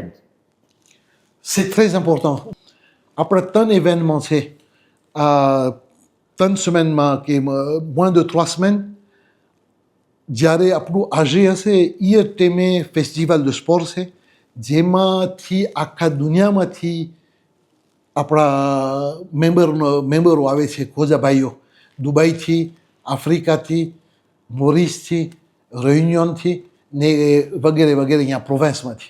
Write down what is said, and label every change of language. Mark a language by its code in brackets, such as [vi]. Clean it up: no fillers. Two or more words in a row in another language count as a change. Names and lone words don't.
[fr] C'est très important. Après tant d'événements, c'est tant de semaines, moins de 3 semaines, [gu] જ્યારે આપણું આજે હશે એ ટાઈમે [fr] festival de sport [gu] છે જેમાંથી આખા દુનિયામાંથી આપણા મેમ્બરો આવે છે, ખોજા ભાઈઓ, દુબઈથી, આફ્રિકાથી, મોરિસથી, રેયુનિયનથી ને વગેરે વગેરે અહીંયા પ્રોવિન્સમાંથી.